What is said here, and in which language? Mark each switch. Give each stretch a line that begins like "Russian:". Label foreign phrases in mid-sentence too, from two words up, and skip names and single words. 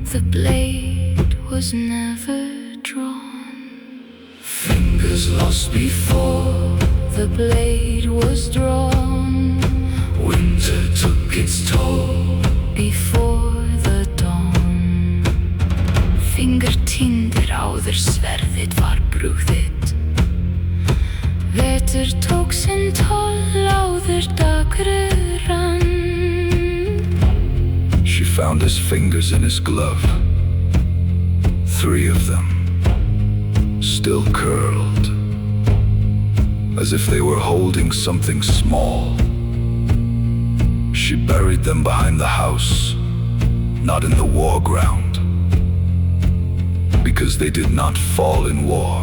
English: The blade was never drawn. Fingers lost before the blade was drawn. Winter took its toll before the dawn.
Icelandic: Fingur týndir áður sverðið var brugðið. Vetr tók sinn toll áður dagur rann.
English: She found his fingers in his glove, 3 of them, still curled, as if they were holding something small. She buried them behind the house, not in the war ground, because they did not fall in war.